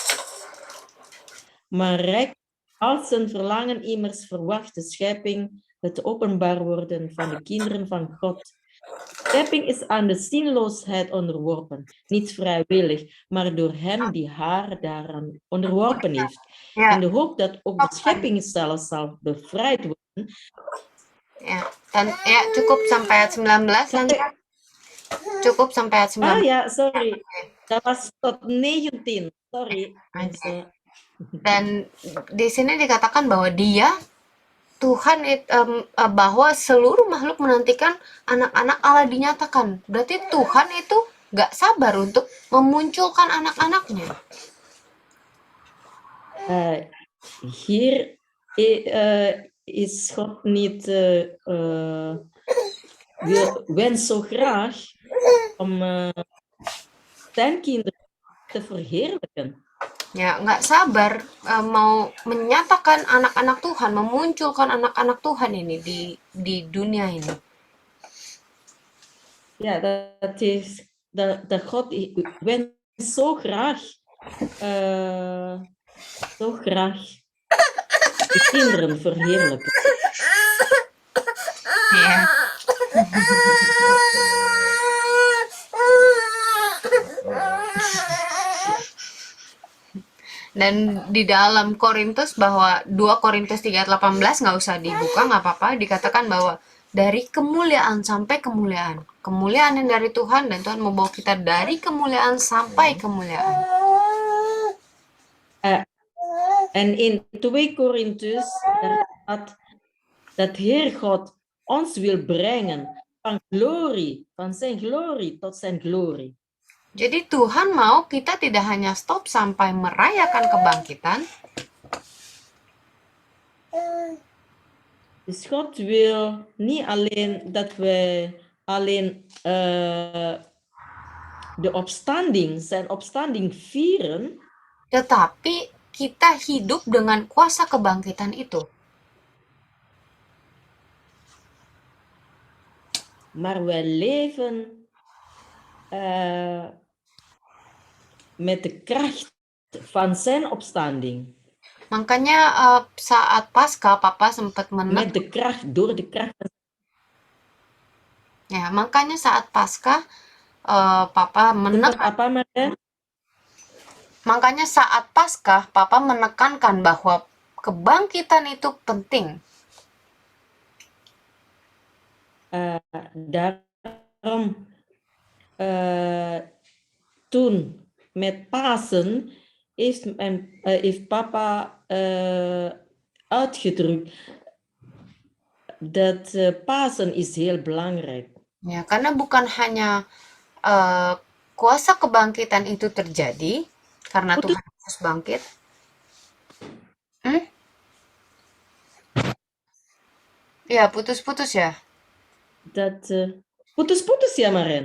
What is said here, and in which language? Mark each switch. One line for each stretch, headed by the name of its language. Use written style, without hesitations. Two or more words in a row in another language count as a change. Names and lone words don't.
Dutch: Maar rijk als een verlangen immers verwacht de schepping het openbaar worden van de kinderen van God. De schepping is aan de zinloosheid onderworpen, niet vrijwillig, maar door hem die haar daaraan onderworpen heeft. Ja. In de hoop dat ook de schepping zelf zal bevrijd worden. Ja,
Indonesian: cukup sampai ayat 19 tante. Cukup sampai ayat 19.
Dutch: Ah ja, sorry. Dat was tot 19. Sorry. Mensen.
Indonesian: Dan di sini dikatakan bahwa Tuhan bahwa seluruh makhluk menantikan anak-anak Allah dinyatakan. Berarti Tuhan itu gak sabar untuk memunculkan anak-anaknya.
Dutch: Hier is God niet wens zo graag om zijn kinderen te verheerlijken.
Indonesian: Ya, nggak sabar mau menyatakan anak-anak Tuhan, memunculkan anak-anak Tuhan ini di dunia ini.
Dutch: Ja, dat God wens zo graag de kinderen verheerlijken.
Indonesian: Ya. Dan di dalam Korintus bahwa 2 Korintus 3 ayat 18 nggak usah dibuka, nggak apa-apa, dikatakan bahwa dari kemuliaan sampai kemuliaan. Kemuliaan yang dari Tuhan, dan Tuhan membawa kita dari kemuliaan sampai kemuliaan.
Dutch: En in 2 Korintus dat Heer God ons wil brengen van zijn glorie tot zijn glorie.
Indonesian: Jadi Tuhan mau kita tidak hanya stop sampai merayakan kebangkitan.
Dutch: Dus God wil niet alleen dat wij alleen zijn opstanding vieren.
Indonesian: Tetapi kita hidup dengan kuasa kebangkitan itu.
Dutch: Maar wij leven met de kracht van zijn opstanding.
Indonesian: Makanya saat Paskah Papa sempat
Dutch: Met de kracht, door de kracht.
Indonesian: Ya, makanya saat Paskah Papa Tempat apa, Maren? makanya saat Paskah Papa menekankan bahwa kebangkitan itu penting.
Dutch: Daarom toen met Pasen heeft papa uitgedrukt dat Pasen is heel belangrijk.
Indonesian: Ya, karena bukan hanya kuasa kebangkitan itu terjadi karena Tuhan Yesus bangkit. Ya, putus-putus ya. Dat putus-putus ya, Maren?